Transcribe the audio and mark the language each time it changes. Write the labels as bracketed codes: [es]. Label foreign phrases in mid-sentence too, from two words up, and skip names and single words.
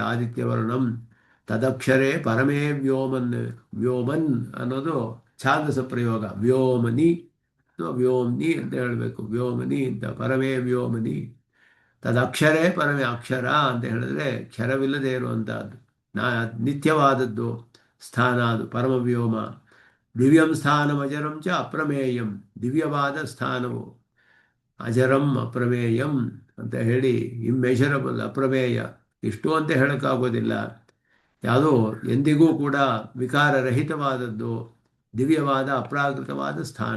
[sa] ಆದಿತ್ಯವರ್ಣಂ ತದಕ್ಷರೇ ಪರಮೇ ವ್ಯೋಮನ್, [kn] ವ್ಯೋಮನ್ ಅನ್ನೋದು ಛಾಂದಸ ಪ್ರಯೋಗ. ವ್ಯೋಮನಿ ಅಥವಾ ವ್ಯೋಮ್ನಿ ಅಂತ ಹೇಳಬೇಕು, ವ್ಯೋಮನಿ ಅಂತ, [sa] ಪರಮೇ ವ್ಯೋಮನಿ. ತದಕ್ಷರೇ ಪರಮೇ, [kn] ಅಕ್ಷರ ಅಂತ ಹೇಳಿದ್ರೆ ಕ್ಷರವಿಲ್ಲದೆ ಇರುವಂತಹದ್ದು, ನಿತ್ಯವಾದದ್ದು ಸ್ಥಾನ, ಅದು ಪರಮವ್ಯೋಮ. [sa] ದಿವ್ಯಂ ಸ್ಥಾನಂ ಅಜರಂ ಚ ಅಪ್ರಮೇಯಂ, [kn] ದಿವ್ಯವಾದ ಸ್ಥಾನವು ಅಜರಂ ಅಪ್ರಮೇಯಂ ಅಂತ ಹೇಳಿ, ಇಮ್ಮೆಷರಬಲ್, ಅಪ್ರಮೇಯ, ಇಷ್ಟು ಅಂತ ಹೇಳೋಕ್ಕಾಗೋದಿಲ್ಲ. ಯಾವುದೋ ಎಂದಿಗೂ ಕೂಡ ವಿಕಾರರಹಿತವಾದದ್ದು, ದಿವ್ಯವಾದ ಅಪ್ರಾಕೃತವಾದ ಸ್ಥಾನ.